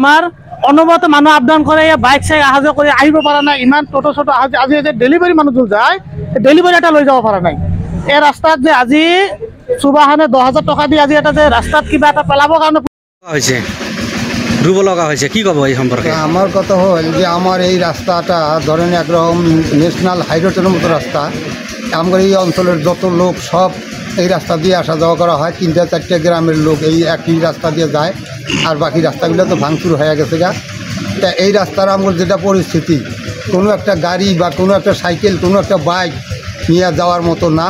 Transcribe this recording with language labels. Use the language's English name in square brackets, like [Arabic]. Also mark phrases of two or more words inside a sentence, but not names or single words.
[Assamese] আমাৰ অনবৰতে মানুহ আপডাউন কৰে, বাইক চাইক অহা যোৱা কৰি আহিব পৰা নাই, ইমান টোটো চটো আজি ডেলিভাৰী মানুহ যায়, ডেলিভাৰী এটা লৈ যাব পৰা নাই। এই ৰাস্তাত যে আজি সুবাহানে 10,000 টকা দি আজি এটা যে ৰাস্তাত কিবা এটা পেলাবৰ কাৰণে হৈছে ৰুব লগা হৈছে, কি ক'ব এই সম্পৰ্কে? [Bangla] আমার কথা হল যে আমার এই রাস্তাটা ধরেন একরকম [English] national highroad [Bangla] মতো রাস্তা। আমার এই অঞ্চলের যত লোক সব এই রাস্তা দিয়ে আসা যাওয়া করা হয়। 3-4টা গ্রামের লোক এই একই রাস্তা দিয়ে যায়, আর বাকি রাস্তাগুলো তো ভাঙচুর হয়ে গেছে গা। তা এই রাস্তার আমার যেটা পরিস্থিতি, কোনো একটা গাড়ি বা কোনো একটা সাইকেল, কোনো একটা বাইক নিয়ে যাওয়ার মতো না।